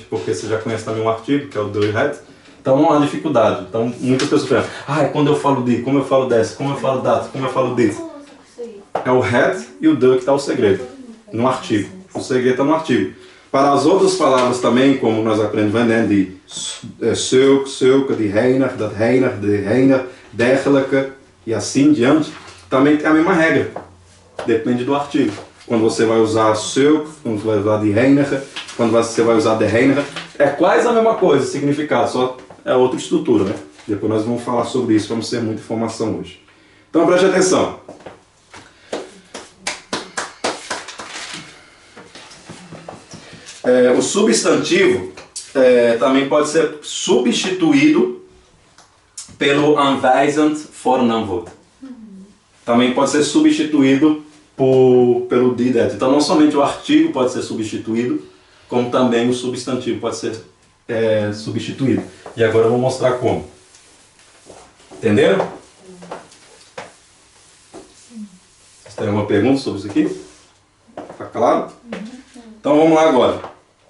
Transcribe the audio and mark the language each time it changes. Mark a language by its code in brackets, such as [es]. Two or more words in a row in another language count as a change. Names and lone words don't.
[pt] Porque você já conhece também um artigo, que é o do e het. Então não há dificuldade. Então muitas pessoas pensam, quando eu falo de, como eu falo desse, como eu falo dat, como eu falo disso. É o het e o de que está o segredo. No artigo. O segredo está no artigo. Para as outras palavras também, como nós aprendemos, né, [nl] de zulke, de heinig, dat heinig, de heinig, dergelijke e assim diante, também tem a mesma regra. [pt] Depende do artigo. Quando você vai usar zulke, quando você vai usar [nl] de heinig, [pt] quando você vai usar [nl] de heinig, [pt] é quase a mesma coisa, significado, só é outra estrutura, né? Depois nós vamos falar sobre isso, vamos ter muita informação hoje. Então preste atenção. O substantivo também pode ser substituído pelo [nl] aanwijzend voornaamwoord. [pt] Também pode ser substituído pelo [nl] die dat. [pt] Então não somente o artigo pode ser substituído, como também o substantivo pode ser substituído. E agora eu vou mostrar como. Entenderam? Vocês têm alguma pergunta sobre isso aqui? Tá claro? Então vamos lá agora.